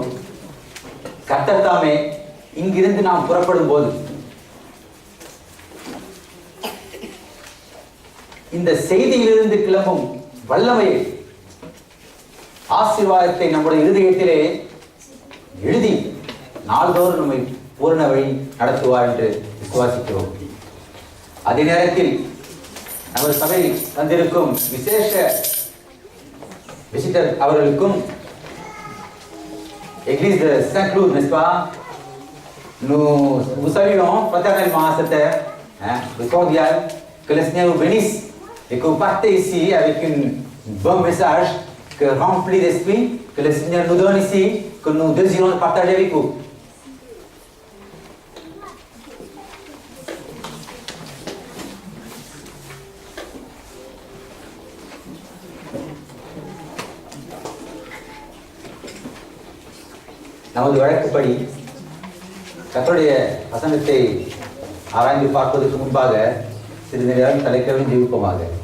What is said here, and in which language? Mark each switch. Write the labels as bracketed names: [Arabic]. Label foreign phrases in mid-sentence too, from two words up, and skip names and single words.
[Tamil] கர்த்தர் தாமே இங்கிருந்து நாம் புறப்படும் போது இந்த செய்தியிலிருந்து கிளம்பும் வல்லமையை, ஆசீர்வாதத்தை நம்முடைய இருதயத்திலே எழுதி நாள்தோறும் நம்மை பூரண வழி நடத்துவார் என்று விசுவாசிக்கிறோம். அதே நேரத்தில் நமது சபையில் வந்திருக்கும் விசேஷ விசிட்டர் அவர்களுக்கும் Église de Saint-Cloud, [French] n'est-ce pas? Nous saluons fraternellement cette cordial, que le Seigneur vous bénisse et que vous partez ici avec un bon message que rempli d'esprit, que le Seigneur nous donne ici, que nous désirons partager avec vous. [Tamil] நமது வழக்குப்படி கர்த்தருடைய வசனத்தை ஆராய்ந்து பார்ப்பதற்கு முன்பாக சிறிது நேரம் தலைக்கவும் ஜெபிப்போமாக.